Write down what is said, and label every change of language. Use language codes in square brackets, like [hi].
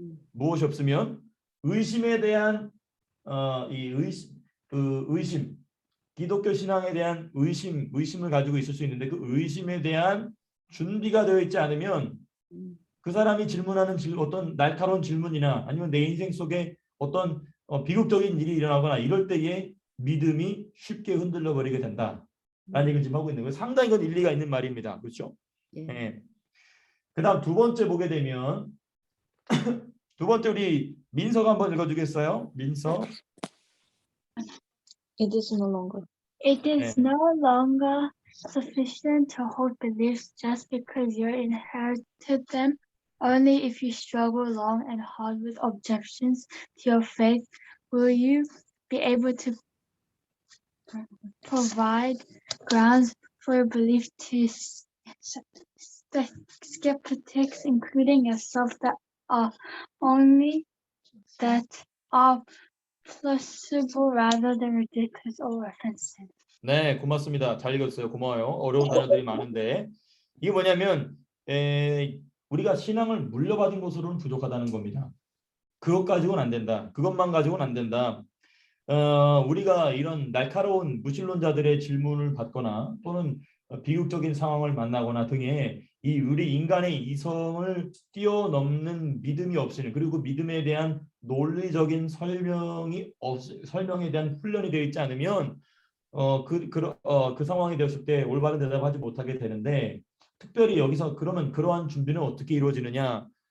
[ko] 무엇이 없으면 의심에 대한 이 의심, 기독교 신앙에 대한 의심을 가지고 있을 수 있는데 그 의심에 대한 준비가 되어 있지 않으면 그 사람이 질문하는 어떤 날카로운 질문이나 아니면 내 인생 속에 어떤 비극적인 일이 일어나거나 이럴 때에 믿음이 쉽게 흔들려 버리게 된다라는 얘기를 지금 하고 있는 거예요. 상당히 이건 일리가 있는 말입니다. 그렇죠? 예. 네. 그다음 두 번째 보게 되면 두 번째 우리 민서가 한번 읽어주겠어요? 민서. [en] It is no longer. It is no longer sufficient to hold beliefs just because you inherited them. Only if you struggle long and hard with objections to your faith will you be able to provide grounds for your belief to skeptics, including yourself, that are only that are plausible rather than ridiculous or offensive. [ko] 네, 고맙습니다. 잘 읽었어요. 고마워요. 어려운 단어들이 많은데 이게 뭐냐면 우리가 신앙을 물려받은 것으로는 부족하다는 겁니다. 그것 가지고는 안 된다. 그것만 가지고는 안 된다. 우리가 이런 날카로운 무신론자들의 질문을 받거나 또는 비극적인 상황을 만나거나 등의 이 우리 인간의 이성을 뛰어넘는 믿음이 없으면 그리고 믿음에 대한 논리적인 설명에 대한 훈련이 되어 있지 않으면 그 상황이 되었을 때 올바른 대답하지 못하게 되는데 특별히 여기서 그러면 그러한 준비는 어떻게 이루어지느냐?